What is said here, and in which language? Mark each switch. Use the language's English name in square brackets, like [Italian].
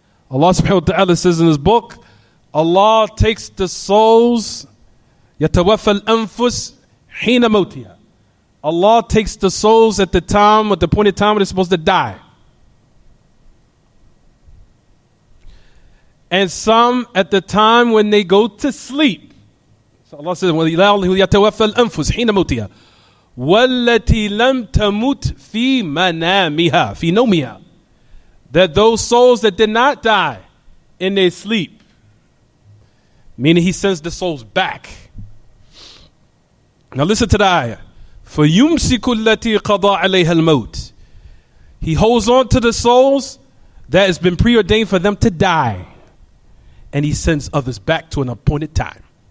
[English] Allah subhanahu wa ta'ala says in His book, Allah takes the souls, [Arabic] yatawaffa al-anfus hina mawtiha. [English] Allah takes the souls at the appointed time when they're supposed to die. And some at the time when they go to sleep. So Allah says, [Arabic] يَتَوَفَّى الْأَنفُسِ حِينَ مَوْتِهَا وَالَّتِي لَمْ تَمُتْ فِي مَنَامِهَا فِي نَوْمِهَا. [English] That those souls that did not die in their sleep, meaning He sends the souls back. Now listen to the ayah. [Arabic] فَيُمْسِكُ الَّتِي قَضَى عَلَيْهَا الْمَوْتِ. [English] He holds on to the souls that has been preordained for them to die, and He sends others back to an appointed time.